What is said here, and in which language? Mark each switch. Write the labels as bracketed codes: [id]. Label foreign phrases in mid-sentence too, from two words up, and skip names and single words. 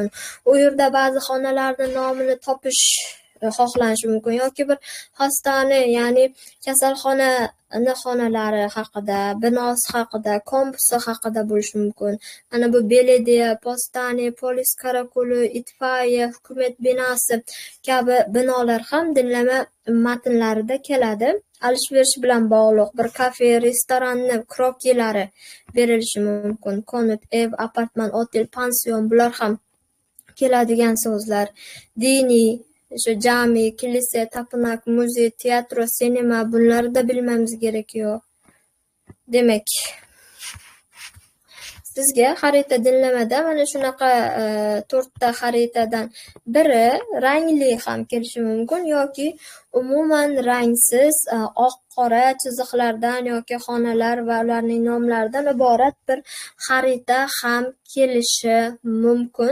[uz] U yerda ba'zi xonalarning nomini topish xohlanishi mumkin yoki bir hastane, ya'ni kasalxonani xonalari haqida, binosi haqida, kampusi haqida bo'lishi mumkin. Mana bu belediya, postane, [tr] polis karakoli, [uz] itfaiya, hukumat binosi kabi binolar ham dinlama matnlarida keladi. Alış-verish bilan bog'liq bir kafe, restoranni krokilari berilishi mumkin. [tr] Konut, ev, apartman, otel, [uz] pansion, bular ham keladigan so'zlar. Diniy, o'sha jami, [tr] kilise, tapınak, muzey, teatro, sinema, bunları da bilmemiz gerekiyor. [uz] Demek sizga xarita dinlamada mana shunaqa 4ta xaritadan biri rangli ham kelishi mumkin yoki umuman rangsiz oq-qora chiziqlardan yoki xonalar va ularning nomlaridan iborat bir xarita ham kelishi mumkin.